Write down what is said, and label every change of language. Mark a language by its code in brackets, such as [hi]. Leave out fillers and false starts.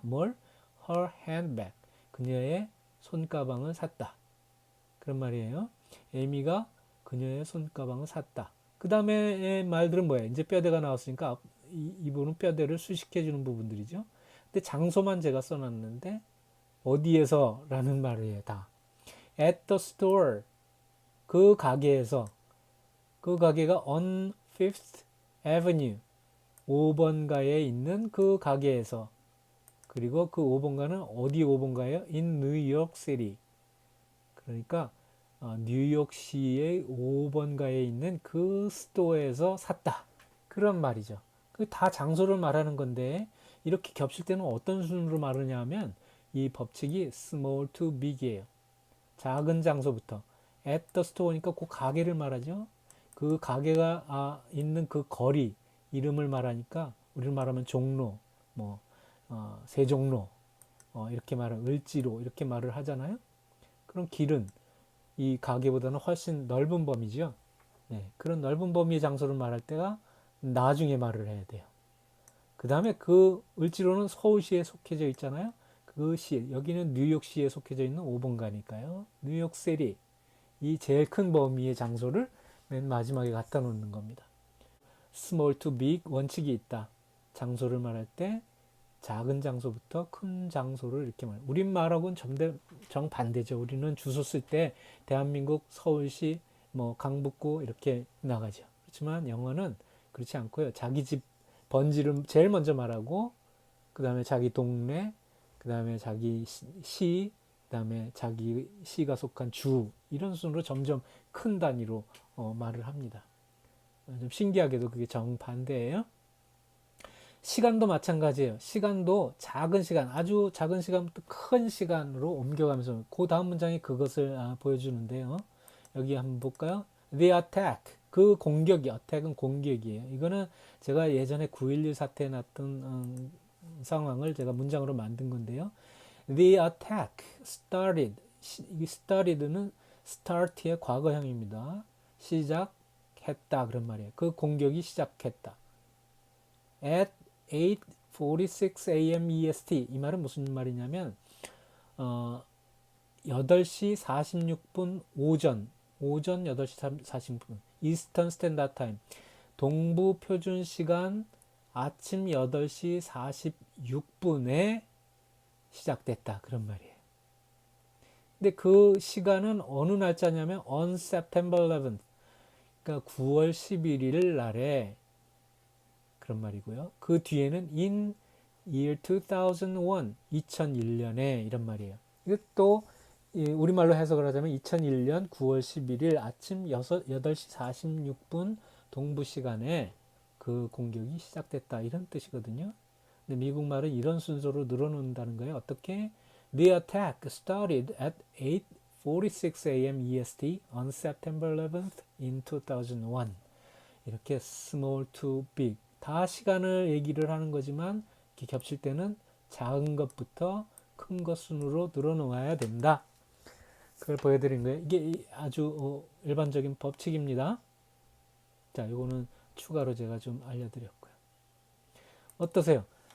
[ko] 뭘? [en] her handbag. [ko] 그녀의 손가방을 샀다. 그런 말이에요. 에이미가 그녀의 손가방을 샀다. 그 다음에 말들은 뭐예요? 이제 뼈대가 나왔으니까 이 부분은 뼈대를 수식해 주는 부분들이죠. 근데 장소만 제가 써놨는데 어디에서 라는 말이에요. [en] 다. at the store. [ko] 그 가게에서. 그 가게가 [en] on Fifth Avenue. [ko] 5번가에 있는 그 가게에서. 그리고 그 5번가는 어디 5번가예요? [en] in New York City. [ko] 그러니까 뉴욕시의 5번가에 있는 그 스토어에서 샀다. 그런 말이죠. 그 다 장소를 말하는 건데 이렇게 겹칠 때는 어떤 순으로 말하냐 하면 이 법칙이 [en] small to big [ko] 이에요. 작은 장소부터 [en] at the store [ko] 니까 그 가게를 말하죠. 그 가게가 있는 그 거리 이름을 말하니까 우리를 말하면 종로, 뭐 세종로 이렇게 말하면 을지로 이렇게 말을 하잖아요. 그럼 길은 이 가게보다는 훨씬 넓은 범위죠. 네, 그런 넓은 범위의 장소를 말할 때가 나중에 말을 해야 돼요. 그 다음에 그 을지로는 서울시에 속해져 있잖아요. 그 시, 여기는 뉴욕시에 속해져 있는 5번가니까요. 뉴욕시티, 이 제일 큰 범위의 장소를 맨 마지막에 갖다 놓는 겁니다. [en] small to big [ko] 원칙이 있다. 장소를 말할 때 작은 장소부터 큰 장소를 이렇게 말. 우리말하고는 정반대죠. 우리는 주소 쓸 때 대한민국 서울시 뭐 강북구 이렇게 나가죠. 그렇지만 영어는 그렇지 않고요. 자기 집 번지를 제일 먼저 말하고 그 다음에 자기 동네, 그 다음에 자기 시, 그 다음에 자기 시가 속한 주 이런 순으로 점점 큰 단위로 말을 합니다. 좀 신기하게도 그게 정반대예요. 시간도 마찬가지예요. 시간도 작은 시간, 아주 작은 시간부터 큰 시간으로 옮겨가면서 그 다음 문장이 그것을 보여주는데요. 여기 한번 볼까요? [en] The attack, [ko] 그 공격이, attack은 공격이에요. 이거는 제가 예전에 9.11 사태에 났던 상황을 제가 문장으로 만든 건데요. [en] The attack started, [ko] 이 started는 start의 과거형입니다. 시작했다 그런 말이에요. 그 공격이 시작했다. [en] At 8:46 a.m. EST. [ko] 이 말은 무슨 말이냐면 8시 46분 오전 8시 46분 [en] Eastern Standard Time [ko] 동부 표준 시간 아침 8시 46분에 시작됐다 그런 말이에요. 근데 그 시간은 어느 날짜냐면 [en] on September 11th [ko] 그러니까 9월 11일 날에 그런 말이고요. 그 뒤에는 [en] in year 2001, [ko] 2001년에 이런 말이에요. 이것도 우리말로 해석을 하자면 2001년 9월 11일 아침 8시 46분 동부 시간에 그 공격이 시작됐다 이런 뜻이거든요. 근데 미국 말은 이런 순서로 늘어놓는다는 거예요. 어떻게? [en] The attack started at 8:46 a.m. EST on September 11th in 2001. [ko] 이렇게 [en] small to big [ko] 다 시간을 얘기를 하는 거지만 이렇게 겹칠 때는 작은 것부터 큰 것 순으로 늘어놓아야 된다. 그걸 보여드린 거예요. 이게 아주 일반적인 법칙입니다. 자, 이거는 추가로 제가 좀 알려드렸고요. 어떠세요?